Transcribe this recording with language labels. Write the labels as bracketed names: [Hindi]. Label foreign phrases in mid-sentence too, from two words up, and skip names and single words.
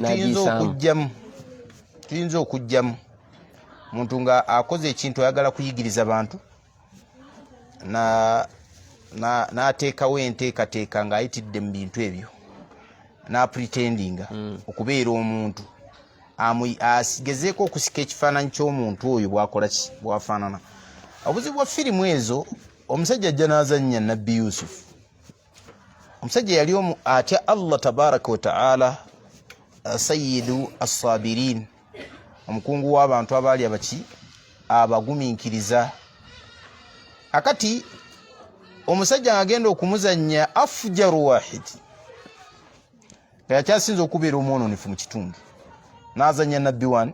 [Ganda] tuyinza okujjamu omuntu nga akoze ekintu ayagala kuyigiriza abantu n'ateekawo enteekateeka ng'ayitidde mu bintu ebyo n'apretendinga okubeera omuntu agezeeko okusika ekifaananyi ky'omuntu oyo bw'akola ki bw'afaanana. Obuzibu bwa firimu ezo omusajja ajja n'azannya Nabbi Yusufu. Omusajja yali atya [Arabic] الله تبارك وتعالى, سيد الصابرين, [Ganda] omukungu w'abantu abaali abaki abagumiikiriza. Akati omusajja agenda okumuzannya [Arabic] أفجر واحد [Ganda] yakyasinza okubeera omwononefu mu kitundu n'azannya nabbi wani